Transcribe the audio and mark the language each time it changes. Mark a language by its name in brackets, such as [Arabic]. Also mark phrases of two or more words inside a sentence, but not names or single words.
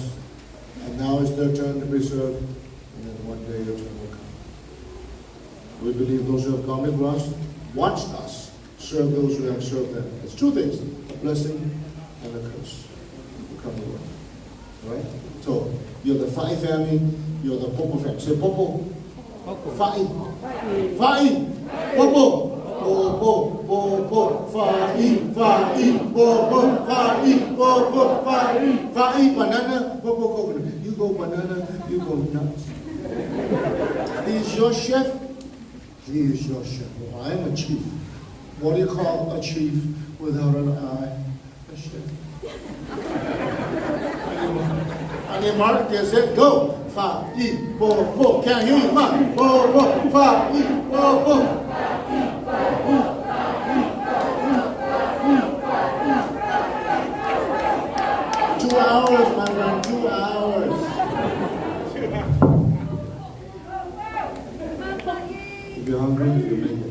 [English] And now it's their turn to be served, and then one day your turn will come. We believe those who have gone before us watch us serve those who have served them. It's two things, a blessing and a curse. You come to work. All right? So, you're the Fa'i family, you're the Popo family. Say Popo. Fa'i. Fa'i. Popo. Popo. Popo. Fa'i. Fa'i. Popo. Fa'i. Popo. Fa'i. Fa'i. Banana. Popo coconut. You go banana, you go nuts. He is your chef. He is your chef. Well, I am a chief. What do you call a chief without an eye? A chef. On your mark, get set, go. Fa'i, bo, bo. Can't hear you, ma. Bo, bo. Fa'i, bo, bo. 2 hours, my friend, 2 hours. If you're hungry, you make it.